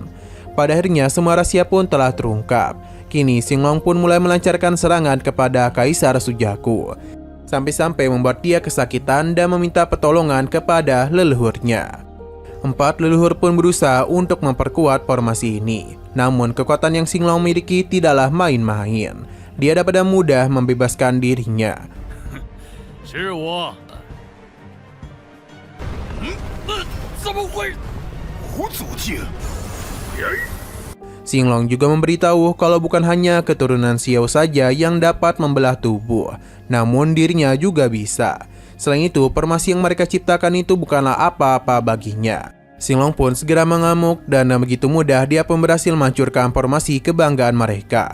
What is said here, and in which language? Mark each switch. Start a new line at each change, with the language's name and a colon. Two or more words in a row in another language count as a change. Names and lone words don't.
Indonesian: Pada akhirnya semua rahasia pun telah terungkap. Kini Xinglong pun mulai melancarkan serangan kepada Kaisar Sujaku, sampai-sampai membuat dia kesakitan dan meminta pertolongan kepada leluhurnya. 4 leluhur pun berusaha untuk memperkuat formasi ini. Namun kekuatan yang Xinglong miliki tidaklah main-main. Dia dapat dengan mudah membebaskan dirinya.
Chinese: 是我。怎么会？无足境。
Indonesian: Xinglong juga memberitahu kalau bukan hanya keturunan Xiao saja yang dapat membelah tubuh, namun dirinya juga bisa. Selain itu, formasi yang mereka ciptakan itu bukanlah apa-apa baginya. Xinglong pun segera mengamuk dan begitu mudah dia pun berhasil menghancurkan formasi kebanggaan mereka.